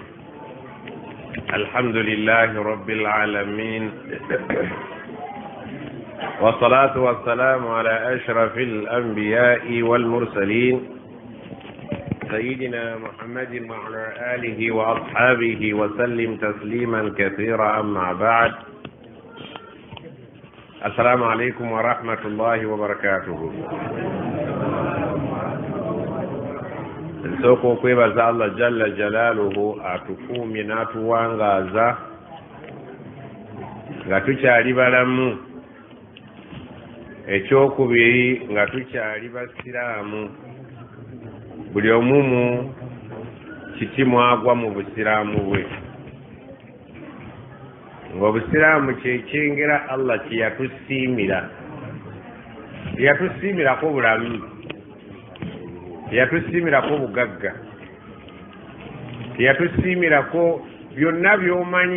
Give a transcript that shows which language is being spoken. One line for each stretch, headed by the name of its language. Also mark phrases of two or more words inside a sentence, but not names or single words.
Arabic: الحمد لله رب العالمين، والصلاة والسلام على أشرف الأنبياء والمرسلين سيدنا محمد وعلى آله وأصحابه وسلم تسليما كثيرا. أما بعد، السلام عليكم ورحمة الله وبركاته.
Ganda: Soko kwebaza Allah
Arabic: جل جلاله
Ganda: atukumye n'atuwangaza nga tukyali balamu, ekyokubiri nga tukyali basiraamu, buli omumu kiki mwagwa mu busiraamu bwe, ng'obusiraamu kyekyengera Allah kyeyatusiimirako bulamu, teyatusiimirako bugagga, teyatusiimirako byonna by'omanyi.